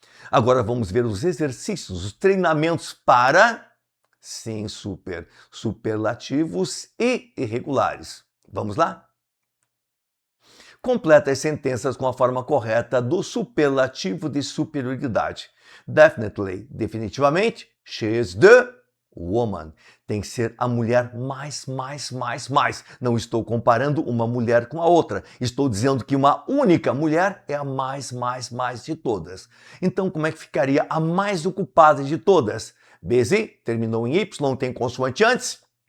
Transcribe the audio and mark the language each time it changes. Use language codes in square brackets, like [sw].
[pt] Agora vamos ver os exercícios, os treinamentos para, sim, super, superlativos e irregulares. Vamos lá? Completa as sentenças com a forma correta do superlativo de superioridade. [en] Definitely, [pt] definitivamente, [en] she is the woman. [pt] Tem que ser a mulher mais. Não estou comparando uma mulher com a outra. Estou dizendo que uma única mulher é a mais de todas. Então, como é que ficaria a mais ocupada de todas? Busy, terminou em Y, tem consoante antes?